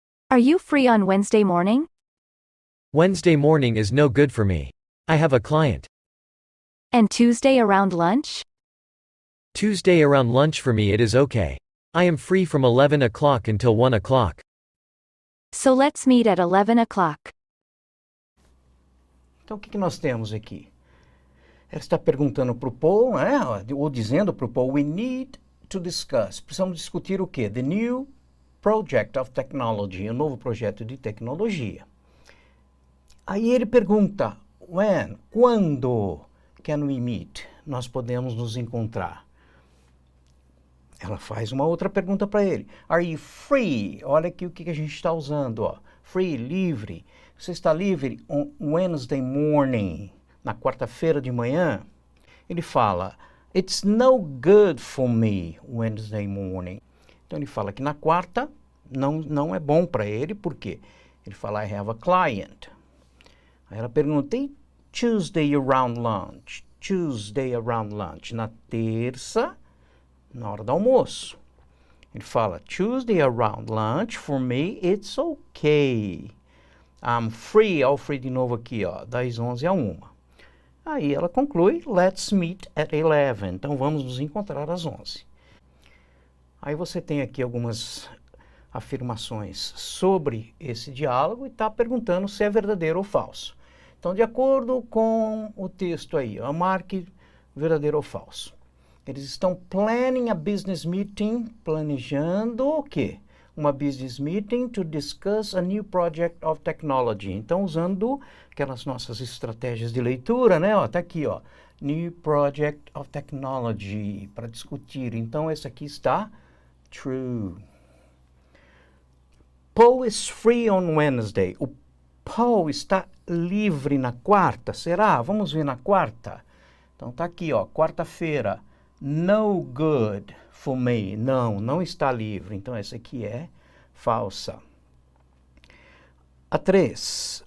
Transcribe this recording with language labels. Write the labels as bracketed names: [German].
[English] Are you free on Wednesday morning? Wednesday morning is no good for me. I have a client. And Tuesday around lunch? Tuesday around lunch for me it is okay. I am free from 11 o'clock until 1 o'clock. So let's meet at 11 o'clock. [Portuguese] Então, o que nós temos aqui? Ela está perguntando para o Paul, né? Ou dizendo para o Paul, [English] we need to discuss. [Portuguese] Precisamos discutir o quê? [English] The new project of technology, [Portuguese] o novo projeto de tecnologia. Aí ele pergunta, [English] when, [Portuguese] quando [English] can we meet? [Portuguese] Nós podemos nos encontrar. Ela faz uma outra pergunta para ele. [English] Are you free? [Portuguese] Olha aqui o que a gente está usando, ó. [English] Free, [Portuguese] livre. Você está livre [English] on Wednesday morning, [Portuguese] na quarta-feira de manhã? Ele fala, [English] it's no good for me Wednesday morning. [Portuguese] Então ele fala que na quarta não é bom para ele, por quê? Ele fala, [English] I have a client. [Portuguese] Aí ela pergunta, e [English] Tuesday around lunch? Tuesday around lunch. [Portuguese] Na terça, na hora do almoço. Ele fala, [English] Tuesday around lunch, for me, it's okay. I'm free, [Portuguese] ó, [English] free [Portuguese] de novo aqui, ó, das 11 a 1. Aí ela conclui, [English] let's meet at 11. [Portuguese] Então vamos nos encontrar às 11. Aí você tem aqui algumas afirmações sobre esse diálogo e está perguntando se é verdadeiro ou falso. Então, de acordo com o texto aí, marque verdadeiro ou falso. Eles estão [English] planning a business meeting, [Portuguese] planejando o quê? Uma [English] business meeting to discuss a new project of technology. [Portuguese] Então, usando aquelas nossas estratégias de leitura, né? Ó, tá aqui, ó, [English] new project of technology, [Portuguese] para discutir. Então, esse aqui está true. [English] Paul is free on Wednesday. [Portuguese] O Paul está livre na quarta. Será? Vamos ver na quarta. Então tá aqui, ó, quarta-feira. No good for me. Não está livre. Então essa aqui é falsa. A 3.